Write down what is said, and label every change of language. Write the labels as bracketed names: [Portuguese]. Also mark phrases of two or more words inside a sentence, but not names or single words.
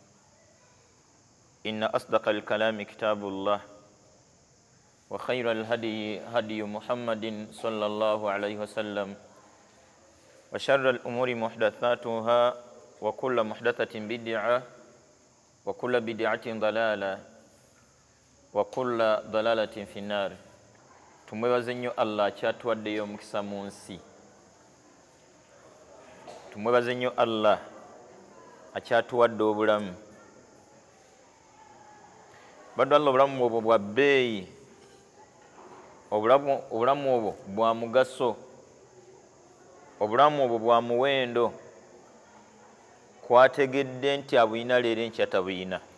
[Arabic] إن أصدق الكلام كتاب الله وخير الهدي هدي محمد صلى الله عليه وسلم وشر الأمور محدثاتها وكل محدثة بدعة وكل بدعة ضلالة وكل ضلالة في النار. [Ganda] Tumwebaze nnyo Allah kyatuwaddeyo omukisa mu nsi. Tumwebaze nnyo Allah akyatuwadde obulamu. Baddu Allah obulamu obwo bwa bbeeyi, obulamu obwo bwa mugaso, obulamu obwo bwa muwendo, kwategedde nti abuyina leero enkya tabuyina.